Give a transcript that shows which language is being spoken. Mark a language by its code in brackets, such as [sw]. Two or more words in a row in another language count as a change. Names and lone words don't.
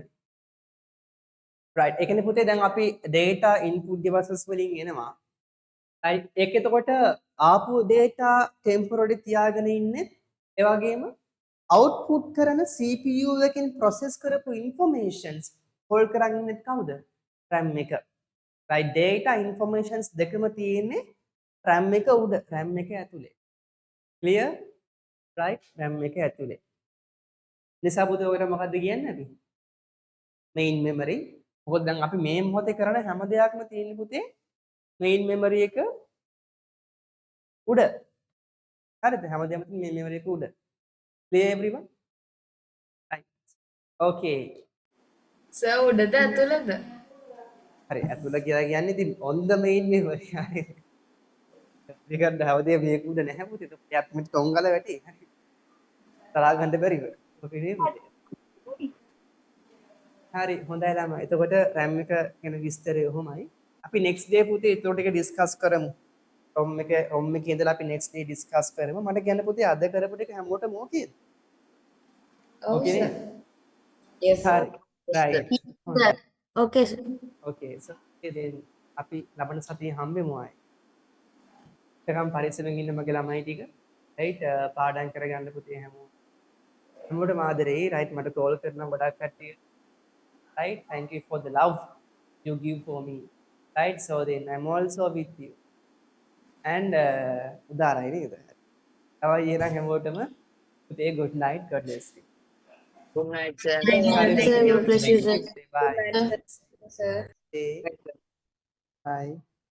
[en] Right. [si] එකනේ පුතේ දැන් අපි [en] data input devices [si] වලින් එනවා. right. ඒක එතකොට ආපු data temporary තියාගෙන ඉන්නේ ඒ වගේම output කරන CPU එකකින් process කරපු [en] informations hold [si] කරන් ඉන්නේ කවුද? RAM එක. right. [en] data informations [si] දෙකම තියෙන්නේ RAM එක උඩ RAM එක ඇතුලේ. [en] clear? right. [si] RAM එක ඇතුලේ. නිසා පුතේ ඔකට මොකද්ද කියන්නේ අපි? [en] main memory. [si] මොකද දැන් අපි මේ මොහොතේ කරන හැම දෙයක්ම තියෙන්නේ පුතේ [en] main memory [si] එක උඩ. හරිද? හැමදේම තියෙන්නේ [en] main memory [si] එක උඩ. [en] clear everyone? right. okay. [si] සර් උඩද ඇතුළද? හරි ඇතුළ කියලා කියන්නේ ඉතින් [en] on the main memory. [si] හරි. මේකට හැමදේම මේක උඩ නැහැ පුතේ. එයාත් මේ ටොංගල වැටි. හරි. තරහා ගන්න බැරිව. ඔකේ නේ පුතේ. හරි හොඳයි ළමයි. එතකොට RAM එක ගැන විස්තරය ඔහොමයි. අපි [en] next day [si] පුතේ ඒතකොට ටික discuss කරමු. ROM එකේ ඉඳලා අපි [en] next day [si] discuss කරමු. මට කියන්න පුතේ අද කරපු ටික හැමෝටම ඕකේද? ඔව් [en] Okay [si] සර්. නේද? [en] yes sir. [si] හරි. right. හොඳයි. [en] Okay, sir. okay. so then [si] අපි ලබන සතියේ හම්බෙමු ආයේ. එකම් පරිස්සමෙන් ඉන්න මගේ ළමයි ටික. right. පාඩම් කරගන්න පුතේ හැමෝටම ආදරේ. right. මට call කරනවා ගොඩක් කට්ටිය. [en] right. thank you for the love you give for me. right. so then I'm also with you. and [si] උදාරයි නේද? අවයි එහෙනම් හැමෝටම පුතේ [en] good night. God bless you. Good night, sir. Good night, Thank sir. you. God bless you, sir. Bye. Sir. Okay. Bye.